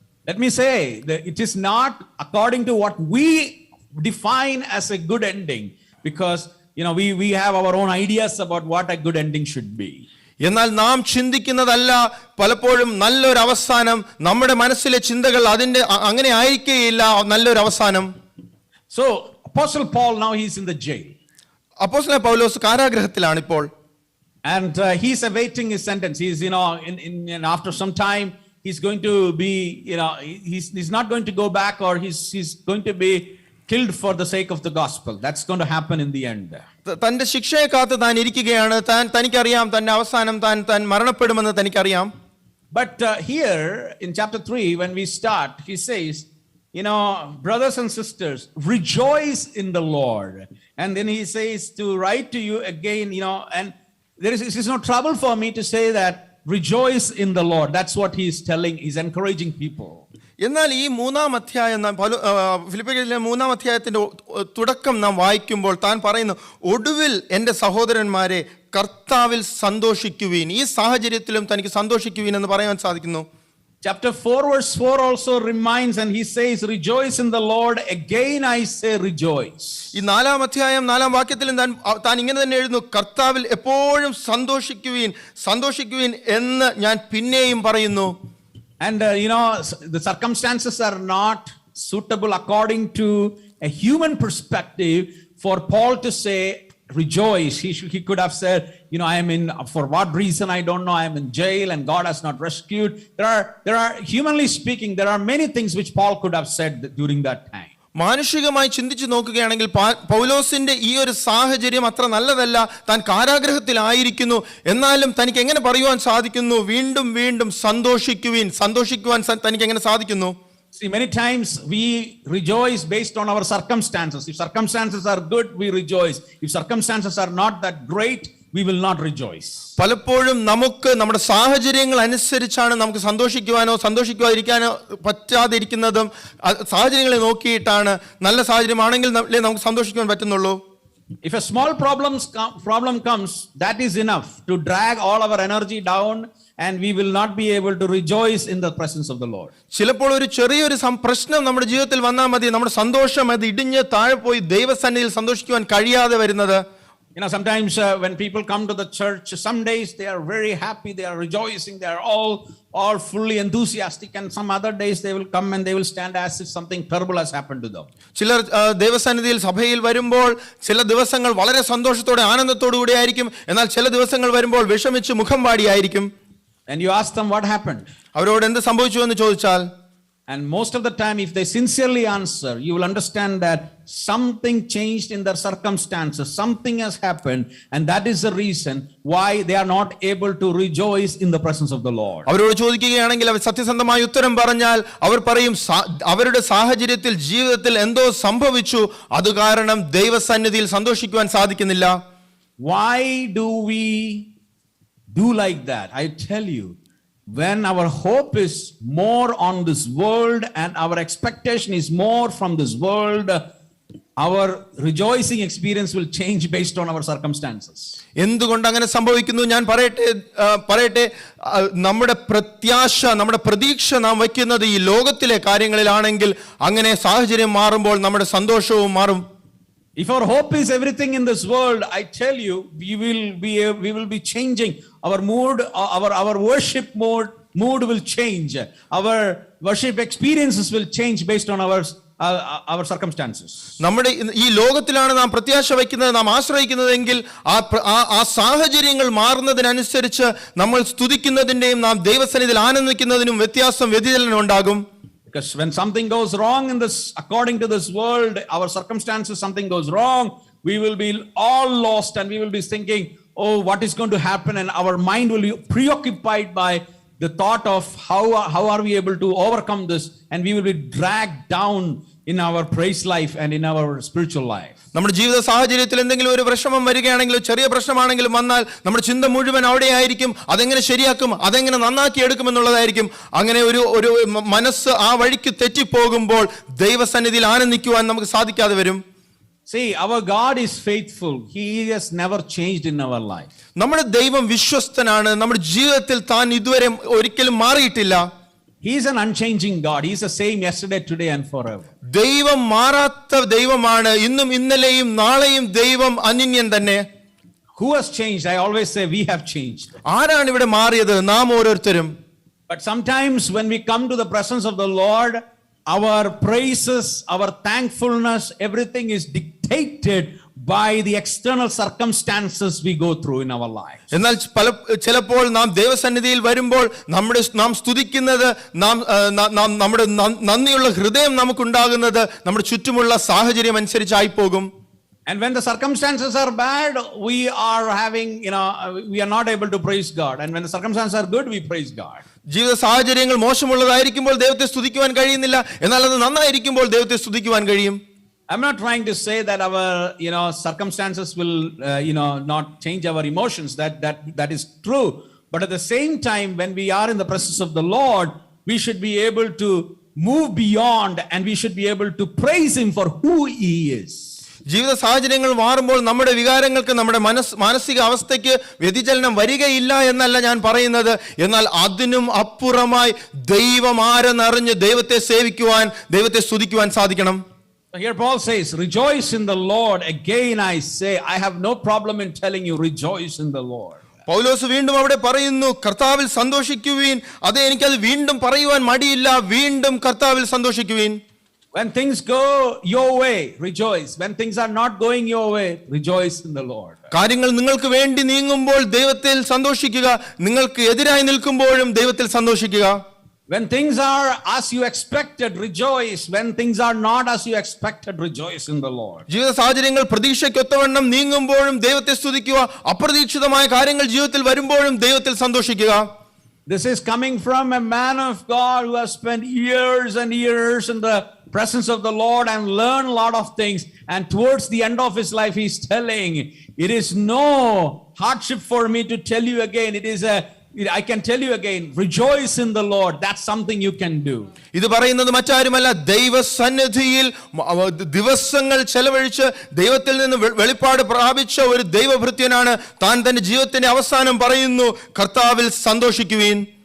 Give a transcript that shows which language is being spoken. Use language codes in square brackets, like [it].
[en] Let me say that it is not according to what we define as a good ending, because we have our own ideas about what a good ending should be. [ml] എന്നാൽ നാം ചിന്തിക്കുന്നതല്ല പലപ്പോഴും നല്ലൊരു അവസാനം. നമ്മുടെ മനസ്സിലെ ചിന്തകൾ അതിന്റെ അങ്ങനെ ആയിരിക്കുകയില്ല നല്ലൊരു അവസാനം. [en] So Apostle Paul, now he's in the jail. [ml] അപ്പോസ്തലനായ പൗലോസ് കാരാഗൃഹത്തിലാണ് ഇപ്പോൾ. [en] And he's awaiting his sentence. He's, in after some time, he's going to be, he's not going to go back, or he's going to be killed for the sake of the gospel. That's going to happen in the end. [ml] തന്റെ ശിക്ഷയെ കാത്ത് താൻ ഇരിക്കുകയാണ്. തനിക്കറിയാം തന്റെ അവസാനം താൻ മരണപ്പെടുമെന്ന് തനിക്കറിയാം. [en] But here in chapter 3, when we start, he says, brothers and sisters, rejoice in the Lord. And then he says to write to you again, and it is no trouble for me to say that rejoice in the Lord. That's what he is telling. He's encouraging people. [ml] എന്നാൽ ഈ മൂന്നാം അധ്യായം ഫിലിപ്പിയർക്കെഴുതിയ മൂന്നാം അധ്യായത്തിന്റെ തുടക്കം നാം വായിക്കുമ്പോൾ താൻ പറയുന്നു, ഒടുവിൽ എൻ്റെ സഹോദരന്മാരെ കർത്താവിൽ സന്തോഷിക്കുവീൻ. ഈ സാഹചര്യത്തിലും തനിക്ക് സന്തോഷിക്കുവീൻ എന്ന് പറയാൻ സാധിക്കുന്നു. [en] Chapter 4 verse 4 also reminds, and he says, rejoice in the Lord. Again I say rejoice. [ml] ഈ നാലാം അധ്യായം 4-ാം വാക്യത്തിലും താൻ ഇങ്ങനെ തന്നെ എഴുതുന്നു, കർത്താവിൽ എപ്പോഴും സന്തോഷിക്കുവീൻ എന്ന് ഞാൻ പിന്നെയും പറയുന്നു. [en] And the circumstances are not suitable according to a human perspective for Paul to say rejoice. He could have said, I am in, for what reason I don't know, I am in jail and God has not rescued. There are humanly speaking, there are many things which Paul could have said during that time. [ml] മാനുഷികമായി ചിന്തിച്ചു നോക്കുകയാണെങ്കിൽ പൗലോസിന്റെ ഈ ഒരു സാഹചര്യം അത്ര നല്ലതല്ല. താൻ കാരാഗൃഹത്തിലായിരിക്കുന്നു, എന്നാലും തനിക്ക് എങ്ങനെ പറയുവാൻ സാധിക്കുന്നു വീണ്ടും വീണ്ടും സന്തോഷിക്കുവാൻ തനിക്ക് എങ്ങനെ സാധിക്കുന്നു? [en] See, many times we rejoice based on our circumstances. If circumstances are good, we rejoice. If circumstances are not that great, we will not rejoice. [ml] പലപ്പോഴും നമുക്ക് നമ്മുടെ സാഹചര്യങ്ങൾ അനുസരിച്ചാണ് നമുക്ക് സന്തോഷിക്കുവാനോ സന്തോഷിക്കാതിരിക്കാനോ പറ്റാതിരിക്കുന്നതും. സാഹചര്യങ്ങളെ നോക്കിയിട്ടാണ്. നല്ല സാഹചര്യമാണെങ്കിൽ നമുക്ക് സന്തോഷിക്കുവാൻ പറ്റുന്നുള്ളൂ. [en] If a small problem comes, that is enough to drag all our energy down, and we will not be able to rejoice in the presence of the Lord. [ml] ചിലപ്പോൾ ഒരു ചെറിയൊരു പ്രശ്നം നമ്മുടെ ജീവിതത്തിൽ വന്നാൽ മതി, നമ്മുടെ സന്തോഷം അത് ഇടിഞ്ഞ് താഴെ പോയി ദൈവസന്നിധിയിൽ സന്തോഷിക്കുവാൻ കഴിയാതെ വരുന്നത്. [en] Sometimes when people come to the church, some days they are very happy, they are rejoicing, they are all fully enthusiastic, and some other days they will come and they will stand as if something terrible has happened to them. [ml] ചിലർ ദൈവസന്നിധിയിൽ സഭയിൽ വരുമ്പോൾ ചില ദിവസങ്ങൾ വളരെ സന്തോഷത്തോടെ ആനന്ദത്തോടു കൂടി ആയിരിക്കും, എന്നാൽ ചില ദിവസങ്ങൾ വരുമ്പോൾ വിഷമിച്ച് മുഖം വാടിയായിരിക്കും. [en] And you ask them what happened, [ml] അവരോട് എന്ത് സംഭവിച്ചു എന്ന് ചോദിച്ചാൽ, [en] and most of the time if they sincerely answer, you will understand that something changed in their circumstances, something has happened, and that is the reason why they are not able to rejoice in the presence of the Lord. [ml] അവരോട് ചോദിക്കുകയാണെങ്കിൽ അവർ സത്യസന്ധമായ ഉത്തരം പറഞ്ഞാൽ അവർ പറയും, അവരുടെ സാഹചര്യത്തിൽ ജീവിതത്തിൽ എന്തോ സംഭവിച്ചു, അത് കാരണം ദൈവസന്നിധിയിൽ സന്തോഷിക്കുവാൻ സാധിക്കുന്നില്ല. [en] Why do we do like that? I tell you, when our hope is more on this world and our expectation is more from this world, our rejoicing experience will change based on our circumstances. [ml] എന്തുകൊണ്ട് അങ്ങനെ സംഭവിക്കുന്നു ഞാൻ പറയട്ടെ. നമ്മുടെ പ്രത്യാശ, നമ്മുടെ പ്രതീക്ഷ നാം വയ്ക്കുന്നത് ഈ ലോകത്തിലെ കാര്യങ്ങളിലാണെങ്കിൽ അങ്ങനെ സാഹചര്യം മാറുമ്പോൾ നമ്മുടെ സന്തോഷവും മാറും. [en] If our hope is everything in this world, I tell you, we will be changing our mood, our worship mood will change. Our worship experiences will change based on our circumstances. [ml] നമ്മുടെ ഈ ലോകത്തിലാണ് നാം പ്രത്യാശ വയ്ക്കുന്നത്, നാം ആശ്രയിക്കുന്നതെങ്കിൽ ആ സാഹചര്യങ്ങൾ മാറുന്നതിനനുസരിച്ച് നമ്മൾ സ്തുതിക്കുന്നതിന്റെയും നാം ദൈവസന്നിധിയിൽ ആനന്ദിക്കുന്നതിനും വ്യതിചലനം ഉണ്ടാകും. [en] Because when something goes wrong in this, according to this world, our circumstances, something goes wrong, we will be all lost and we will be thinking, oh, what is going to happen? And our mind will be preoccupied by the thought of how are we able to overcome this, and we will be dragged down in our praise life and in our spiritual life. [ml] നമ്മുടെ ജീവിത സാഹചര്യത്തിൽ എന്തെങ്കിലും ഒരു പ്രശ്നം വരികയാണെങ്കിലും ചെറിയ പ്രശ്നമാണെങ്കിലും വന്നാൽ നമ്മുടെ ചിന്ത മുഴുവൻ അവിടെയായിരിക്കും. അതെങ്ങനെ ശരിയാക്കും, അതെങ്ങനെ നന്നാക്കി എടുക്കുമെന്നുള്ളതായിരിക്കും. അങ്ങനെ ഒരു മനസ്സ് ആ വഴിക്ക് തെറ്റിപ്പോകുമ്പോൾ ദൈവസന്നിധിയിൽ ആനന്ദിക്കുവാൻ നമുക്ക് സാധിക്കാതെ വരും. [en] See, our God is faithful. He has never changed in our life. [ml] നമ്മുടെ ദൈവം വിശ്വസ്തനാണ്. നമ്മുടെ ജീവിതത്തിൽ താൻ ഇതുവരെ ഒരിക്കലും മാറിയിട്ടില്ല. [en] He is an unchanging God. He is the same yesterday, today and forever. [ml] ദൈവം മാറാത്ത ദൈവമാണ്. ഇന്നും ഇന്നലെയും നാളെയും ദൈവം അനന്യൻ തന്നെ. [en] Who has changed? I always say we have changed. [ml] ആരാണ് ഇവിടെ മാറിയത്? നാം ഓരോരുത്തരും. [en] But sometimes when we come to the presence of the Lord, our praises, our thankfulness, everything is dictated by the external circumstances we go through in our lives. [ml] എന്നാൽ ചിലപ്പോൾ നാം ദൈവസന്നിധിയിൽ വരുമ്പോൾ നാം സ്തുതിക്കുന്നത് നമ്മുടെ നന്ദിയുള്ള ഹൃദയം നമുക്കുണ്ടാകുന്നത് നമ്മുടെ ചുറ്റുമുള്ള സാഹചര്യം അനുസരിച്ചായി പോകും. [en] And when the circumstances are bad, we are we are not able to praise God. And when the circumstances are good, we praise God. [ml] ജീവിത സാഹചര്യങ്ങൾ മോശമുള്ളതായിരിക്കുമ്പോൾ ദൈവത്തെ സ്തുതിക്കുവാൻ കഴിയുന്നില്ല, എന്നാൽ അത് നന്നായിരിക്കുമ്പോൾ ദൈവത്തെ സ്തുതിക്കുവാൻ കഴിയും. [en] I'm not trying to say that our circumstances will not change our emotions. That is true. But at the same time, when we are in the presence of the Lord, we should be able to move beyond, and we should be able to praise Him for who He is. [ml] ജീവിത സാഹചര്യങ്ങൾ മാറുമ്പോൾ നമ്മുടെ വികാരങ്ങൾക്ക്, നമ്മുടെ മാനസിക അവസ്ഥയ്ക്ക് വ്യതിചലനം വരികയില്ല എന്നല്ല ഞാൻ പറയുന്നത്. എന്നാൽ അതിനും അപ്പുറമായി ദൈവം ആരെന്നറിഞ്ഞ് ദൈവത്തെ സേവിക്കുവാൻ, ദൈവത്തെ സ്തുതിക്കുവാൻ സാധിക്കണം. [en] Here Paul says, rejoice in the Lord. Again I say, I have no problem in telling you, rejoice in the Lord. [ml] പൗലോസ് വീണ്ടും അവിടെ പറയുന്നു, കർത്താവിൽ സന്തോഷിക്കുവീൻ. അതെ, എനിക്കത് വീണ്ടും പറയുവാൻ മടിയില്ല. വീണ്ടും കർത്താവിൽ സന്തോഷിക്കുവീൻ. [en] When things go your way, rejoice. When things are not going your way, rejoice in the Lord. [ml] കാര്യങ്ങൾ നിങ്ങൾക്ക് വേണ്ടി നീങ്ങുമ്പോൾ ദൈവത്തിൽ സന്തോഷിക്കുക. നിങ്ങൾക്ക് എതിരായി നിൽക്കുമ്പോഴും ദൈവത്തിൽ സന്തോഷിക്കുക. [en] When things are as you expected, rejoice. When things are not as you expected, rejoice in the Lord. [ml] ജീവിത സാഹചര്യങ്ങൾ പ്രതീക്ഷയ്ക്കൊത്തവണ്ണം നീങ്ങുമ്പോഴും ദൈവത്തെ സ്തുതിക്കുക. അപ്രതീക്ഷിതമായ കാര്യങ്ങൾ ജീവിതത്തിൽ വരുമ്പോഴും ദൈവത്തിൽ സന്തോഷിക്കുക. [en] This is coming from a man of God who has spent years and years in the presence of the Lord and learned a lot of things. And towards the end of his life, he's telling, it is no hardship for me to tell you again. I can tell you again, rejoice in the Lord. That's something you can do. [ml] ഇത് പറയുന്നത് മറ്റാരുമല്ല, ദൈവസന്നിധിയിൽ ദിവസങ്ങൾ ചെലവഴിച്ച് ദൈവത്തിൽ നിന്ന് വെളിപ്പാട് പ്രാപിച്ച ഒരു ദൈവഭൃത്യനാണ് താൻ. തന്റെ ജീവിതത്തിന്റെ അവസാനം പറയുന്നു, കർത്താവിൽ സന്തോഷിക്കുവീൻ.